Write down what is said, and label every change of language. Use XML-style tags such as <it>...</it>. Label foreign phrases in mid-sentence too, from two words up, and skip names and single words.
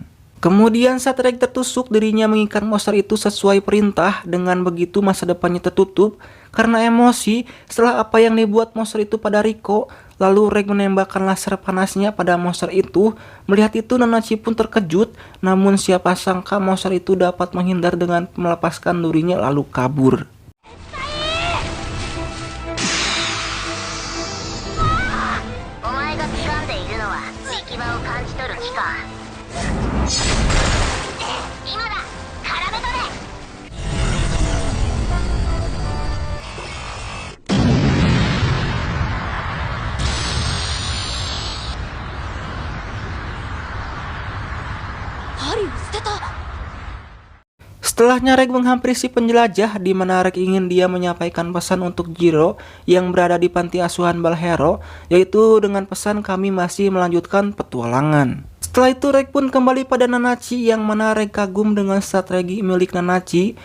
<id>Kemudian saat Reg tertusuk, dirinya mengikat monster itu sesuai perintah, dengan begitu masa depannya tertutup karena emosi setelah apa yang dibuat monster itu pada Riko. Lalu Reg menembakkan laser panasnya pada monster itu. Melihat itu Nanachi pun terkejut, namun siapa sangka monster itu dapat menghindar dengan melepaskan durinya lalu kabur.</id> <ja>お前が掴んでいるのは行き場を感じ取る気か。今だ、絡め取れ。針を捨てた。</ja> <id>Setelahnya Reg menghampiri si penjelajah, di mana Reg ingin dia menyampaikan pesan untuk Jiro yang berada di panti asuhan Balhero, yaitu dengan pesan kami masih melanjutkan petualangan. Setelah itu Reg pun kembali pada Nanachi, yang mana Reg kagum dengan strategi milik Nanachi.</id>